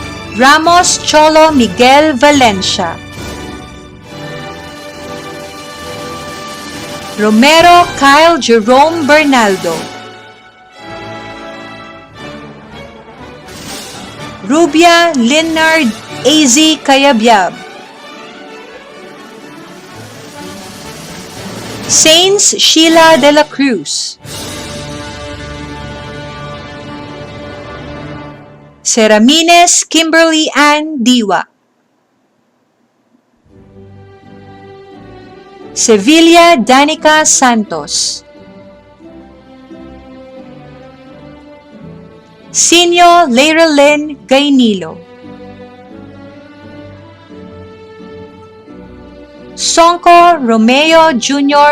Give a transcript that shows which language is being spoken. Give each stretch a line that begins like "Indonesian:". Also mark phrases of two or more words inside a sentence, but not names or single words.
English: Ramos Cholo Miguel Valencia, Romero Kyle Jerome Bernaldo, Rubia Leonard AZ Kayabyab, Saints Sheila de la Cruz, Seramines Kimberly Ann Diwa, Sevilla Danica Santos, Sinyo Leiralyn Gainilo, Sonko Romeo Jr.